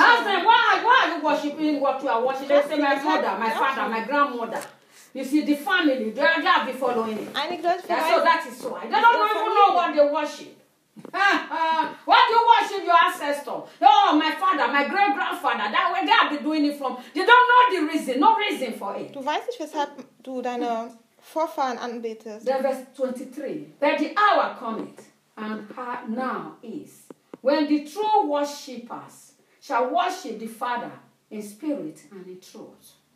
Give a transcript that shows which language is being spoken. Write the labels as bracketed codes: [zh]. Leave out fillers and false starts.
[en] Why are you worshiping what you are worshiping? Say my mother, my father, my grandmother. You see, the family, they are glad to be following it. Yeah, so that is so. They don't even know what they worship. What do you worship your ancestor? Oh, my father, my great-grandfather. That way they have been doing it from. They don't know the reason. No reason for it. [de] Du weißt nicht, weshalb du deine Vorfahren anbetest. [en] Then verse 23. That the hour cometh, and now is, when the true worshippers shall worship the Father in spirit and in truth.